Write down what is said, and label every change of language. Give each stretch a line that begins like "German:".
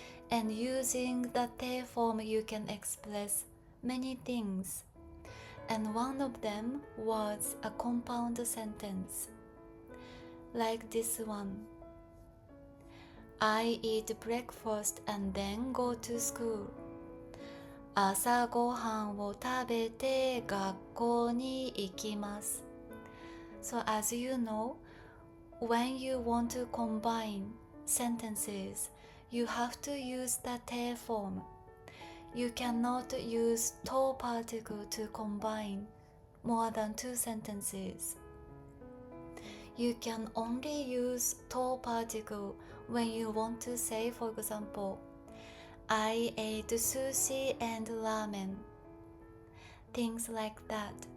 English: And using the te form you can express many things. And one of them was a compound sentence. Like this one.I eat breakfast and then go to school.
Japanese: 朝ごはんを食べて学校に行きます。
English: So as you know, when you want to combine sentences, you have to use the te form. You cannot use to particle to combine more than two sentences.You can only use to particle when you want to say, for example, I ate sushi and ramen. Things like that.